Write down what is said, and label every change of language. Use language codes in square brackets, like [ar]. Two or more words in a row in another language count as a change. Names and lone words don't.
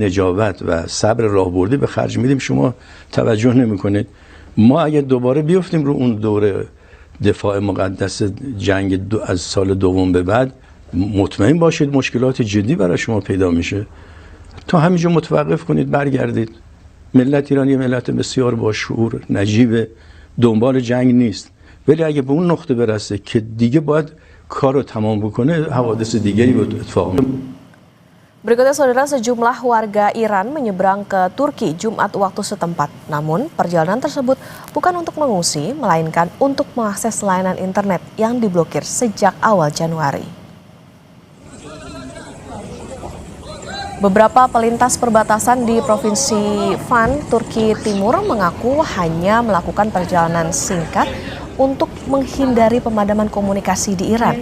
[fa] نجابت و صبر راهبردی به خرج میدیم شما توجه نمیکنید ما اگر دوباره بیفتیم رو اون دوره دفاع مقدس جنگ از سال دوم به بعد مطمئن باشید مشکلات جدی برای شما پیدا میشه تا همینجا متوقف کنید برگردید ملت ایرانی ملت بسیار با شعور نجیب دنبال جنگ نیست ولی اگه به اون نقطه برسه که دیگه باید کار رو تمام بکنه حوادث دیگری به اتفاق میفته. [id] Berikutnya, Saudara, sejumlah warga Iran menyeberang ke Turki Jumat waktu setempat. Namun, perjalanan tersebut bukan untuk mengungsi, melainkan untuk mengakses layanan internet yang diblokir sejak awal Januari. Beberapa pelintas perbatasan di Provinsi Van, Turki Timur mengaku hanya melakukan perjalanan singkat untuk menghindari pemadaman komunikasi di Iran.